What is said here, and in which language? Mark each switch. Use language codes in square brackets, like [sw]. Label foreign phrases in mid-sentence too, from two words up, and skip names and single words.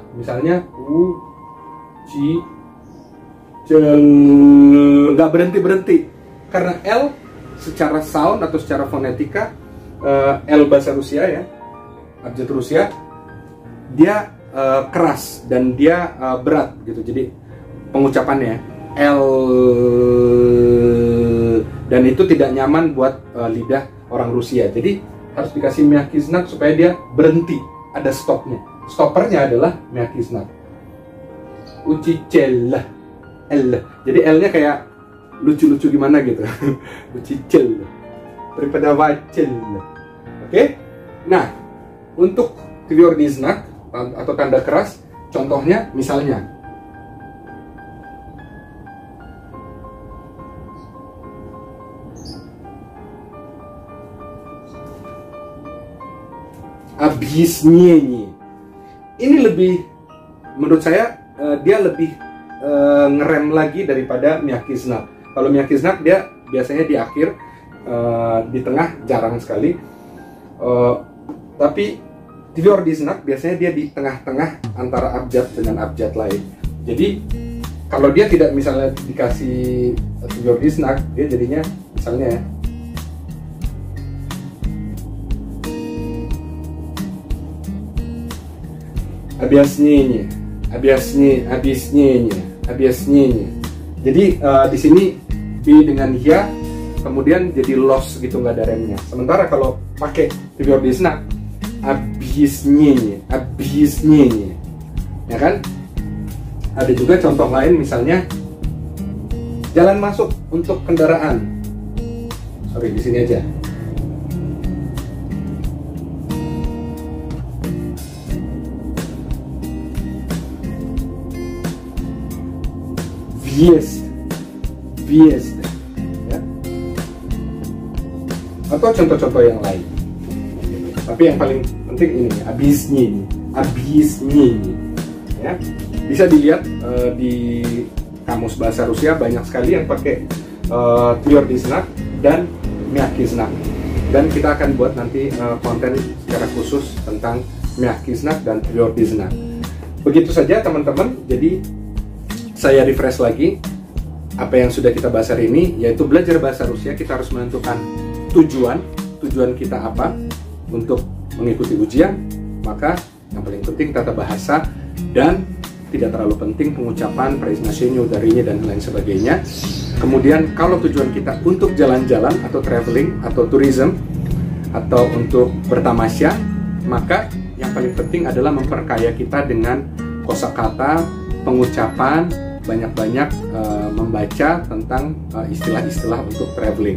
[id] Misalnya nggak berhenti karena L secara sound atau secara fonetika, L bahasa Rusia ya, abjad Rusia, dia keras dan dia berat gitu. Jadi pengucapannya L, dan itu tidak nyaman buat lidah orang Rusia. Jadi harus dikasih [ru] mягкий знак [id] supaya dia berhenti, ada stopnya. Stoppernya adalah [ru] mягкий знак. Учитель, [id] L. Jadi L-nya kayak lucu-lucu gimana gitu. [ru] Учитель, преподаватель. [id] Oke? Nah, untuk [ru] tvrдый знак [id] atau tanda keras, contohnya misalnya объяснение. Ini lebih, menurut saya dia lebih ngerem lagi daripada [ru] mягкий знак. [id] Kalau [ru] mягкий знак [id] dia biasanya di akhir, di tengah jarang sekali. Tapi [ru] tvrдый знак [id] biasanya dia di tengah-tengah antara abjad dengan abjad lain. Jadi kalau dia tidak misalnya dikasih [ru] tvrдый знак, [id] dia jadinya misalnya ya, объяснение. Jadi di sini B dengan ya kemudian jadi loss gitu, nggak ada remnya. Sementara kalau pakai [ru] tvrдый знак, [id] объяснение, ya kan? Ada juga contoh lain, misalnya jalan masuk untuk kendaraan. Sorry, di sini aja. Въезд, ya. Atau contoh-contoh yang lain. Tapi yang paling penting ini, объяснение, ya. Bisa dilihat di kamus bahasa Rusia banyak sekali yang pakai [ru] tvrдый знак [id] dan [ru] мягкий знак. [id] Dan kita akan buat nanti konten secara khusus tentang [ru] мягкий знак [id] dan [ru] tvrдый знак. [id] Begitu saja teman-teman. Jadi saya refresh lagi apa yang sudah kita bahas hari ini, yaitu belajar bahasa Rusia kita harus menentukan tujuan kita apa untuk mengikuti ujian. Maka yang paling penting tata bahasa, dan tidak terlalu penting pengucapan, [ru] произношение, ударение, [id] dan lain sebagainya. Kemudian kalau tujuan kita untuk jalan-jalan atau traveling atau tourism atau untuk bertamasya, maka yang paling penting adalah memperkaya kita dengan kosakata, pengucapan, banyak-banyak membaca tentang istilah-istilah untuk traveling.